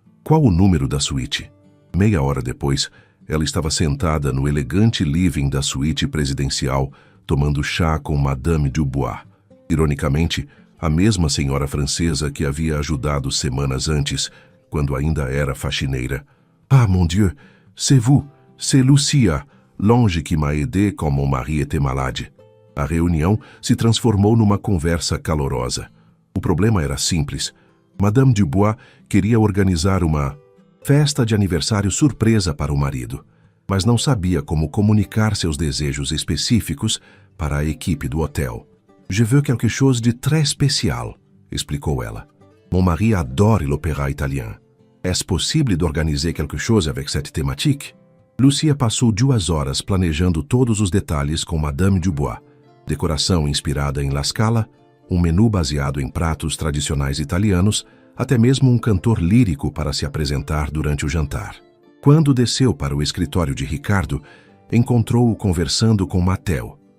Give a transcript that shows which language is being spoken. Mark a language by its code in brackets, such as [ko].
[pt] "Qual o número da suíte?" Meia hora depois, ela estava sentada no elegante living da suíte presidencial, tomando chá com Madame Dubois. Ironicamente, a mesma senhora francesa que havia ajudado semanas antes, quando ainda era faxineira. [fr] "Ah, mon Dieu, c'est vous, c'est Lucia, l'ange qui m'a aidé quand mon mari était malade." [pt] A reunião se transformou numa conversa calorosa. O problema era simples. Madame Dubois queria organizar uma festa de aniversário surpresa para o marido, mas não sabia como comunicar seus desejos específicos para a equipe do hotel. [fr] "Je veux quelque chose de très spécial", [pt] explicou ela. [fr] "Mon mari adore l'opéra italien. Est-ce possible d'organiser quelque chose avec cette thématique?" [pt] Lucia passou 2 horas planejando todos os detalhes com Madame Dubois. Decoração inspirada em La Scala, um menu baseado em pratos tradicionais italianos, até mesmo um cantor lírico para se apresentar durante o jantar. Quando desceu para o escritório de Ricardo, encontrou-o conversando com Mattel.